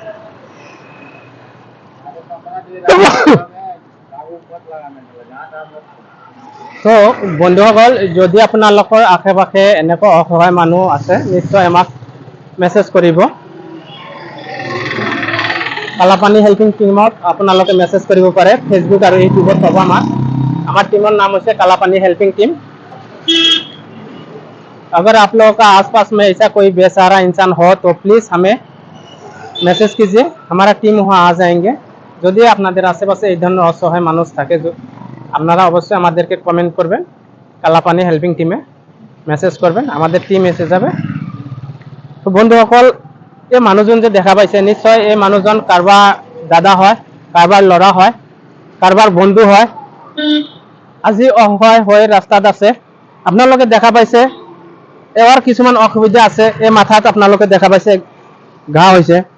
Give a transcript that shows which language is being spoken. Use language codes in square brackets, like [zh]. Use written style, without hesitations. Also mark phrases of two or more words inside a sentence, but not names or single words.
[as] তো বন্ধুসকল, যদি আপোনালোকৰ আশে পাশে এনেকুৱা অসহায় মানুহ আছে, নিশ্চয় আমাক মেছেজ কৰিব। কালাপানী হেল্পিং টিমত আপোনালোকে মেছেজ কৰিব পাৰে, ফেচবুক আৰু ইউটিউবত পাব আমাক। আমাৰ টীমৰ [hi] नाम है कालापानी हेल्पिंग टीम। अगर आप लोगों का आसपास में ऐसा कोई बेसहारा इंसान हो तो प्लीज़ हमें मैसेज कीजिए, हमारा टीम वहाँ आ जाएंगे। [bn] যদি আপনাদের আশেপাশে এই ধরনের অসহায় মানুষ থাকে, আপনারা অবশ্যই আমাদেরকে কমেন্ট করবেন, কালাপানি হেল্পিং টিমে মেসেজ করবেন, আমাদের টিম এসে যাবে। [as] তো বন্ধুসকল, এই মানুহজন যে দেখা পাইছে, নিশ্চয় এই মানুহজন কারবার দাদা হয়, কারবার ল'ৰা হয়, কারবার বন্ধু হয়। আজি অসহায় হৈ ৰাস্তাত আছে। আপোনালোকে দেখা পাইছে এওঁৰ কিছুমান অসুবিধা আছে। এই মাথাত আপোনালোকে দেখা পাইছে ঘা হৈছে।